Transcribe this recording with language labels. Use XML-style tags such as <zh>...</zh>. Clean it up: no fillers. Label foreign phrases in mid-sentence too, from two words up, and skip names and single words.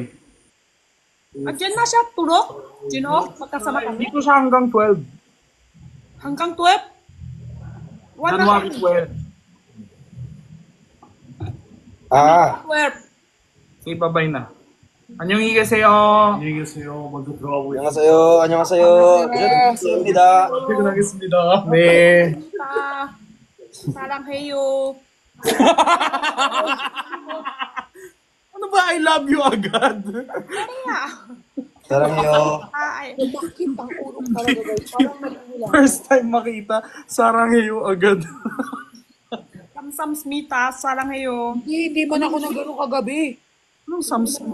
<tl>At dyan na siya, tulog. Sino? Magkasama kami. Dito siya hanggang 12. Hanggang 12? January 12. Ah. 12. Okay, bye-bye na.</tl> <ko>안녕히 가세요. 안녕하세요. 먼저 들어가고 안녕하세요. 안녕하세요. 감사합니다. 퇴근하겠습니다. 네. 사랑해요.</ko> <tl>Ano ba?</tl> <en>I love you</en> <tl>agad. 사랑해요. Ay. Bakit ang ulo ko talaga, guys? Parang nagmula.</tl> <en>First time</en> <tl>makita, sarangheyo agad.</tl> <ko>감사합니다, 사랑해요.</ko> <tl>Hindi man ako nagano kagabi. Anong Samsung?</tl>